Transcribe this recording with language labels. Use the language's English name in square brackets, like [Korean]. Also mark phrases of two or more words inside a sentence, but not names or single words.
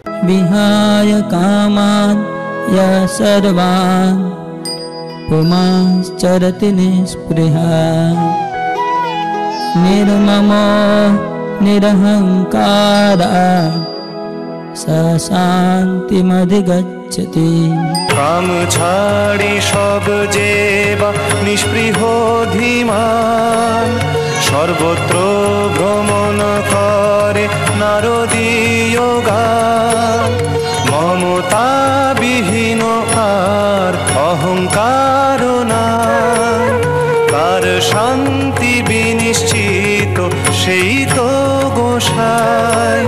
[Sanskrit] विहाय कामान् यः सर्वान् पुमांश्चरति निःस्पृहा निर्ममो निरहङ्कारः स शान्तिमधिगच्छति। [Bangla] काम ছাড়ি সব যেবা নিষ্পৃহ ধীমান সর্বত্র ভ্রমণ করে নারদীয় গান মমতা বিহীন আর অহংকার নাই কার শান্তি বিনিশ্চিত সেই তো গোসাই।